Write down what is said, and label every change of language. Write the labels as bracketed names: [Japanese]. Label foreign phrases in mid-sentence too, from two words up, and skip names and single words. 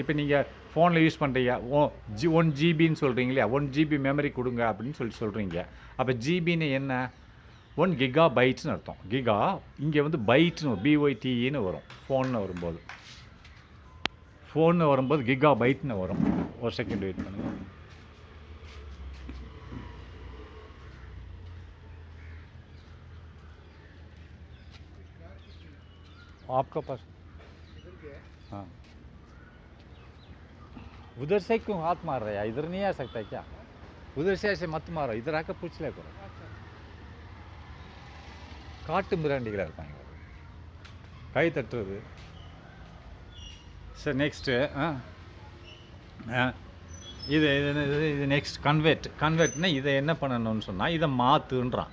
[Tamil] இப்போ நீங்கள் ஃபோனில் யூஸ் பண்ணுறீங்க, 1 ஜிபின்னு சொல்கிறீங்க, 1 [English] GB memory [Tamil] கொடுங்க அப்படின்னு சொல்கிறீங்க. அப்போ ஜிபின்னு என்ன? 1 கிகாபைட்ஸ்னு அர்த்தம். கிகா இங்கே வந்து பைட்னு BYTEன்னு வரும். ஃபோன்னு வரும்போது கிகாபைட்னு வரும். ஒரு [English] second wait [Tamil] பண்ணுங்கள். [Hindi] आपका पास? हाँ, उधर से क्यों हाथ मार रहा है? इधर नहीं आ सकता क्या? उधर से ऐसे मत मारो, इधर आकर पूछ ले करो. [Tamil] காட்டு மிராண்டிகளாக இருப்பாங்க, கை தட்டுறது. [English] sir next [Tamil] இது நெக்ஸ்ட் கன்வெர்ட்னா இதை என்ன பண்ணணும்னு சொன்னால், இதை மாற்றுன்றான்.